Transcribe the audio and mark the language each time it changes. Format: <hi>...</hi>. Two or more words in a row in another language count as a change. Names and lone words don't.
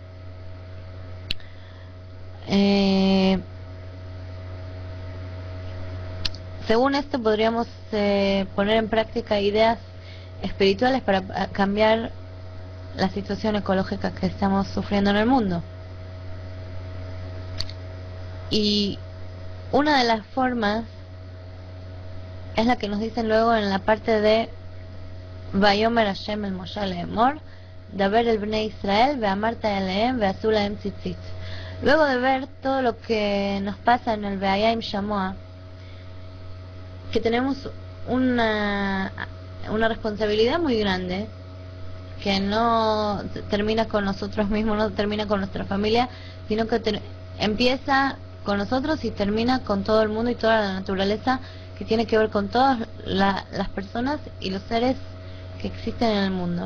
<es>Según esto podríamos poner en práctica ideas espirituales para cambiar la situación ecológica que estamos sufriendo en el mundo. Y una de las formas es la que nos dicen luego en la parte de</es> <he>ויאמר ה' אל משה לאמר, דבר אל בני ישראל, ואמרת אלהם, ועשו להם ציצית.</he> <es>Luego de ver todo lo que nos pasa en el Be'ayim Shamoa, que tenemos una responsabilidad muy grande, que no termina con nosotros mismos, no termina con nuestra familia, sino que empieza con nosotros y termina con todo el mundo y toda la naturaleza, que tiene que ver con todas las personas y los seres que existen en el mundo.</es>